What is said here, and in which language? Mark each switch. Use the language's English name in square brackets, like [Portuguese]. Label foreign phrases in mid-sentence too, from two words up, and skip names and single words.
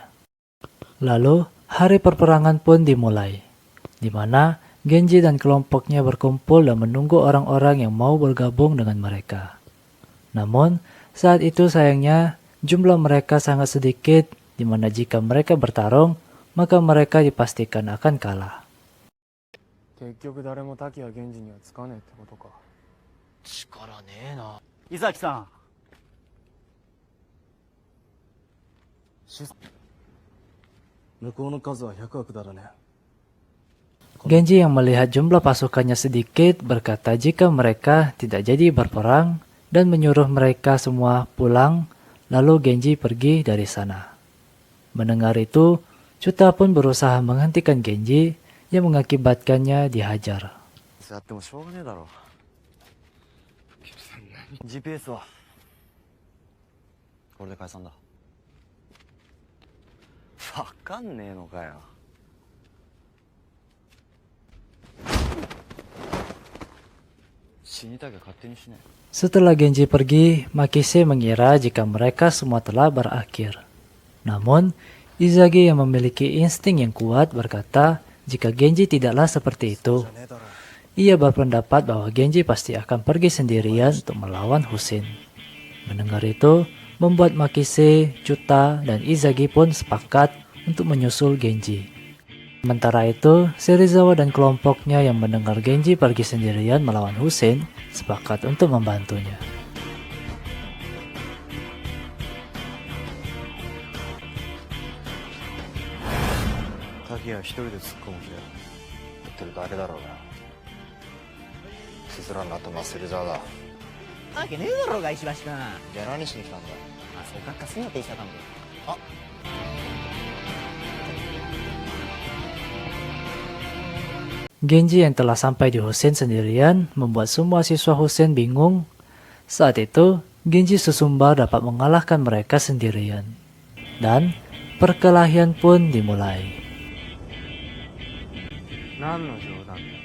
[Indonesian] Lalu, hari perperangan pun dimulai, di mana Genji dan kelompoknya berkumpul dan menunggu orang-orang yang mau bergabung dengan mereka. Namun, saat itu sayangnya jumlah mereka sangat sedikit, di mana jika mereka bertarung, maka mereka dipastikan akan kalah. [Japanese] 結局誰も滝谷源氏にはつかねえってことか。力ねえな伊崎さん向こうの数は100枠だらね。 [Indonesian] Genji yang melihat jumlah pasukannya sedikit berkata jika mereka tidak jadi berperang dan menyuruh mereka semua pulang, lalu Genji pergi dari sana. Mendengar itu, Chuta pun berusaha menghentikan Genji yang mengakibatkannya dihajar. [Japanese] そうやってもしょうがねえだろ GPS はこれで解散だわかんねえのかよ 死にたきゃ勝手にしね [Indonesian] Setelah Genji pergi, Makise mengira jika mereka semua telah berakhir. Namun, Izagi yang memiliki insting yang kuat berkata jika Genji tidaklah seperti itu. Ia berpendapat bahwa Genji pasti akan pergi sendirian untuk melawan Hussein. Mendengar itu, membuat Makise, Chuta, dan Izagi pun sepakat untuk menyusul Genji. Sementara itu, Serizawa dan kelompoknya yang mendengar Genji pergi sendirian melawan Hussein sepakat untuk membantunya. [Japanese] え滝谷一人で突っ込む気だよ言ってるだけだろうがスズランの後の芹沢だわけねえだろうが石橋君じゃあ何しに来たんだそうかっかすんなって言ってたんで [Indonesian] Genji yang telah sampai di Hussein sendirian membuat semua siswa Hussein bingung. Saat itu, Genji sesumbar dapat mengalahkan mereka sendirian. Dan perkelahian pun dimulai. [Japanese] 何の冗談だ。